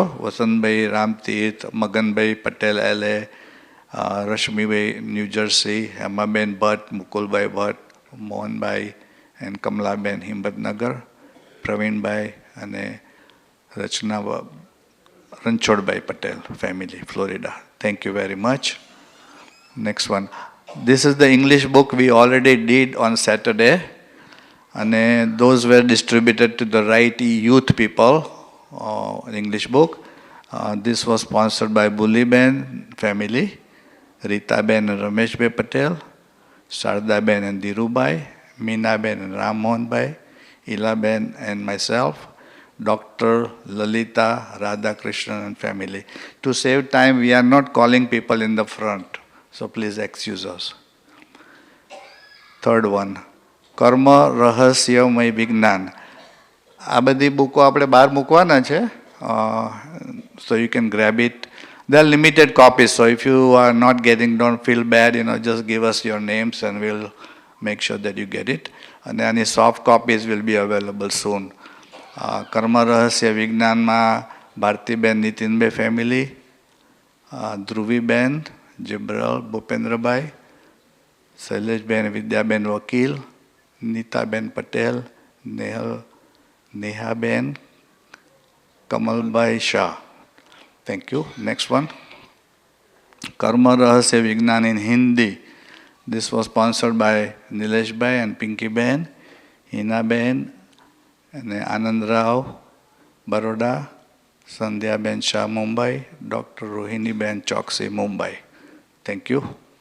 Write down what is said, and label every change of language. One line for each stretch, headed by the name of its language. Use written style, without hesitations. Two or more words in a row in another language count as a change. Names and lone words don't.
Gujarati: વસંતભાઈ રામતીર્થ, મગનભાઈ પટેલ LA, રશ્મિભાઈ ન્યૂજર્સી, હેમાબેન ભટ્ટ, મુકુલભાઈ ભટ્ટ, મોહનભાઈ એન્ડ કમલાબેન હિંમતનગર, પ્રવીણભાઈ અને રચના રણછોડભાઈ પટેલ family, Florida.
English: Thank you very much. Next one. This is the English book we already did on Saturday, and those were distributed to the right youth people. English book. This was sponsored by Buliben family, Ritaben and Rameshbhai Patel, Shardaben and Dhirubai, Meenaben and Rammohanbhai, Ilaben and myself, Dr. Lalita, Radhakrishnan and family. To save time, we are not calling people in the front, so please excuse us. Third one,
Gujarati: કર્મ રહસ્યમય વિજ્ઞાન. આ બધી બુકો આપણે બહાર મૂકવાના છે,
English: so you can grab it. There are limited copies, so if you are not getting, don't feel bad, just give us your names and we'll make sure that you get it. And any soft copies will be available soon.
Gujarati: કર્મ રહસ્ય વિજ્ઞાનમાં ભારતીબેન નીતિનભાઈ ફેમિલી, ધ્રુવીબેન, જિબ્રલ ભૂપેન્દ્રભાઈ, શૈલેષબેન વિદ્યાબેન વકીલ, નીતાબેન પટેલ, નેહાબેન, કમલભાઈ શાહ.
English: Thank you. Next one. કર્મ રહસ્ય વિજ્ઞાન in Hindi. This was sponsored by Nilesh Bhai and Pinky Ben, Hina Ben, and Anand Rao, Baroda, Sandhya Ben Shah, Mumbai, Dr. Rohini Ben Choksi, Mumbai. Thank you.